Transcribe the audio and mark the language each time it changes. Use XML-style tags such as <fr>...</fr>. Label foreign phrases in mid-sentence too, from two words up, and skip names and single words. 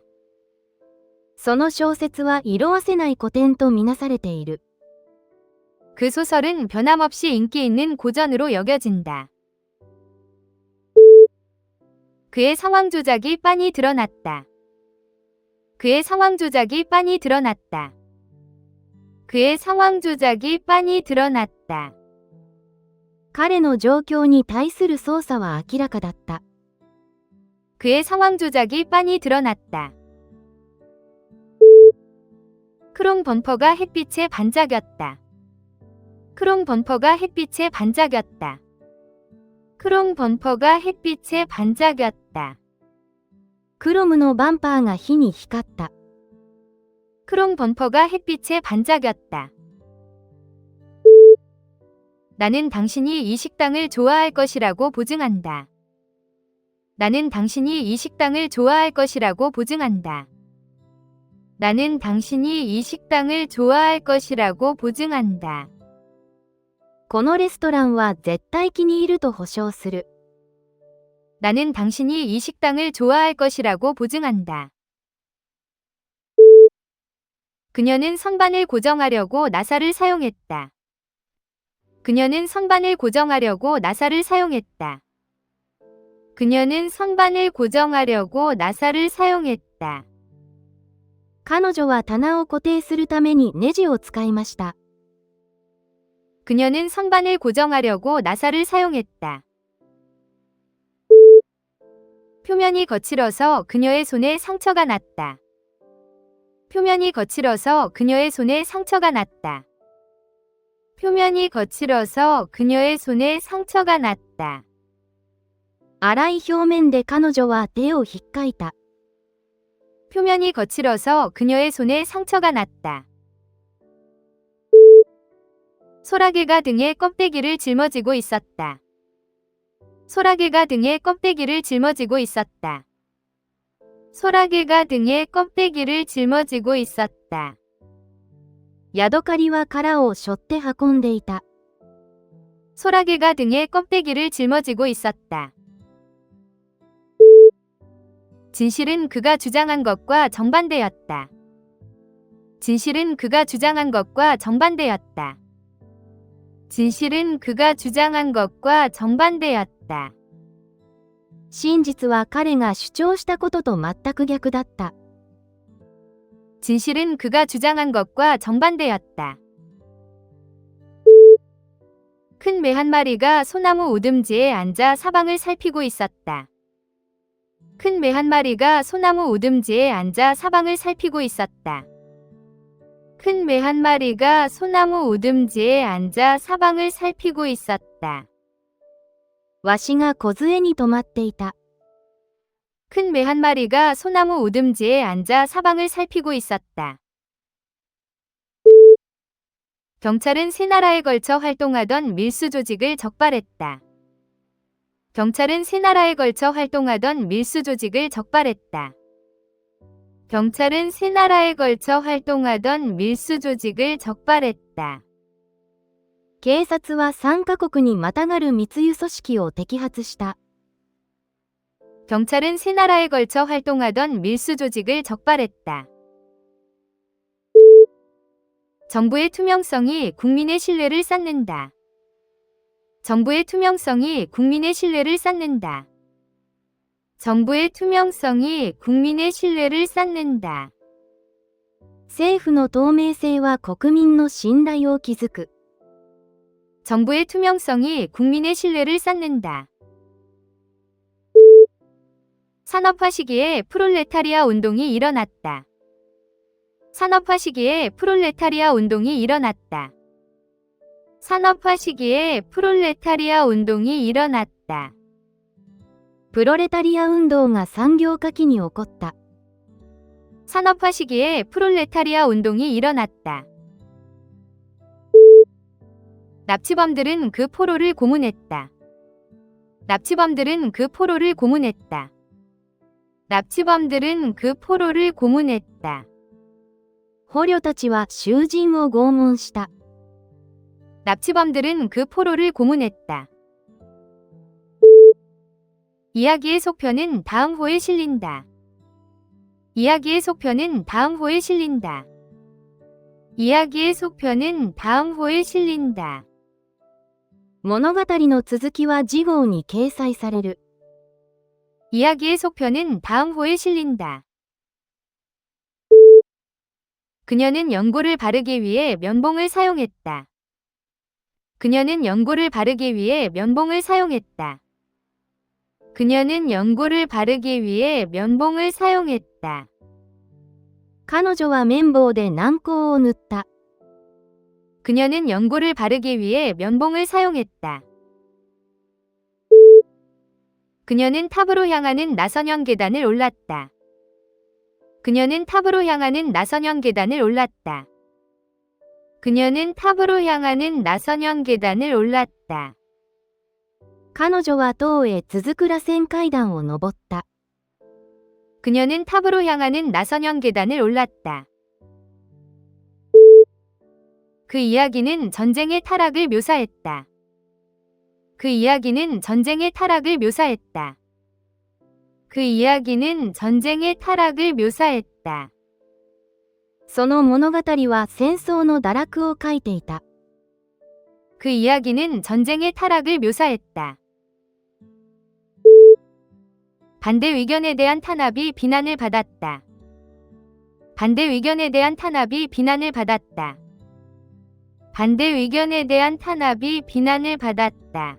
<ja>その小説は色褪せない古典とみなされている。</ja> <ko>그 소설은 변함없이 인기 있는 고전으로 여겨진다. 그의 상황 조작이 빤히 드러났다. 그의 상황 조작이 빤히 드러났다. 그의 상황 조작이 빤히 드러났다.</ko> <ja>彼の状況に対する捜査は明らかだった。</ja> <ko>그의 상황 조작이 빤히 드러났다. 크롬 범퍼가 햇빛에 반짝였다. 크롬 범퍼가 햇빛에 반짝였다. 크롬 범퍼가 햇빛에 반짝였다.</ko> <ja>クロムのバンパーが火に光った。</ja> <ko>크롬 범퍼가 햇빛에 반짝였다. 나는 당신이 이 식당을 좋아할 것이라고 보증한다. 나는 당신이 이 식당을 좋아할 것이라고 보증한다. 나는 당신이 이 식당을 좋아할 것이라고 보증한다.</ko> <ja>このレストランは絶対気に入ると保証する。</ja> <ko>나는 당신이 이 식당을 좋아할 것이라고 보증한다. 그녀는 선반을 고정하려고 나사를 사용했다. 그녀는 선반을 고정하려고 나사를 사용했다. 그녀는 선반을 고정하려고 나사를 사용했다.</ko> <ja>彼女は棚を固定するためにネジを使いました。</ja> <ko>그녀는 선반을 고정하려고 나사를 사용했다. 표면이 거칠어서 그녀의 손에 상처가 났다. 표면이 거칠어서 그녀의 손에 상처가 났다. 표면이 거칠어서 그녀의 손에 상처가 났다.</ko> <ja>粗い表面で彼女は手をひっかいた。</ja> <ko>표면이 거칠어서 그녀의 손에 상처가 났다. 소라게가 등에 껍데기를 짊어지고 있었다. 소라게가 등에 껍데기를 짊어지고 있었다. 소라게가 등에 껍데기를 짊어지고 있었다.</ko> <ja>ヤドカリは殻を背負って運んでいた。</ja> <ko>소라게가 등에 껍데기를 짊어지고 있었다. 진실은 그가 주장한 것과 정반대였다. 진실은 그가 주장한 것과 정반대였다. 진실은 그가 주장한 것과 정반대였다.</ko> <ja>真実は彼が主張したことと全く逆だった。</ja> <ko>진실은 그가 주장한 것과 정반대였다. 큰 매 한 마리가 소나무 우듬지에 앉아 사방을 살피고 있었다. 큰 매 한 마리가 소나무 우듬지에 앉아 사방을 살피고 있었다. 큰 매 한 마리가 소나무 우듬지에 앉아 사방을 살피고 있었다.</ko> <ja>ワシが梢に止まっていた。</ja> <ko>큰 매 한 마리가 소나무 우듬지에 앉아 사방을 살피고 있었다. 경찰은 세 나라에 걸쳐 활동하던 밀수 조직을 적발했다. 경찰은 세 나라에 걸쳐 활동하던 밀수 조직을 적발했다. 경찰은 세 나라에 걸쳐 활동하던 밀수 조직을 적발했다.</ko> <ja>警察は3カ国にまたがる密輸組織を摘発した。</ja> <ko>경찰은 세 나라에 걸쳐 활동하던 밀수 조직을 적발했다. 정부의 투명성이 국민의 신뢰를 쌓는다. 정부의 투명성이 국민의 신뢰를 쌓는다. 정부의 투명성이 국민의 신뢰를 쌓는다.</ko> <ja>政府の透明性は国民の信頼を築く。</ja> <ko>정부의 투명성이 국민의 신뢰를 쌓는다. 산업화 시기에 프롤레타리아 운동이 일어났다. 산업화 시기에 프롤레타리아 운동이 일어났다. 산업화 시기에 프롤레타리아 운동이 일어났다.</ko> <ja>プロレタリア運動が産業化期に起こった。</ja> <ko>산업화 시기에 프롤레타리아 운동이 일어났다. 납치범들은 그 포로를 고문했다. 납치범들은 그 포로를 고문했다. 납치범들은 그 포로를 고문했다.</ko> <ja>捕虜たちは囚人を拷問した。</ja> <ko>납치범들은 그 포로를 고문했다. 이야기의 속편은 다음 호에 실린다. 이야기의 속편은 다음 호에 실린다. 이야기의 속편은 다음 호에 실린다.</ko> <ja>物語の続きは次号に掲載される。</ja> <ko>이야기의 속편은 다음 호에 실린다. 그녀는 연고를 바르기 위해 면봉을 사용했다. 그녀는 연고를 바르기 위해 면봉을 사용했다. 그녀는 연고를 바르기 위해 면봉을 사용했다.</ko> <ja>彼女は綿棒で軟膏を塗った。</ja> <ko>그녀는 연고를 바르기 위해 면봉을 사용했다. 그녀는 탑으로 향하는 나선형 계단을 올랐다. 그녀는 탑으로 향하는 나선형 계단을 올랐다. 그녀는 탑으로 향하는 나선형 계단을 올랐다.</ko> <ja>彼女は塔へ続く螺旋階段を登った。</ja> <ko>그녀는 탑으로 향하는 나선형 계단을 올랐다. 그 이야기는 전쟁의 타락을 묘사했다. 그 이야기는 전쟁의 타락을 묘사했다. 그 이야기는 전쟁의 타락을 묘사했다.</ko> <ja>その物語は戦争の堕落を書いていた。</ja> <ko>그 이야기는 전쟁의 타락을 묘사했다. 반대 의견에 대한 탄압이 비난을 받았다. 반대 의견에 대한 탄압이 비난을 받았다. 반대 의견에 대한 탄압이 비난을 받았다.</ko>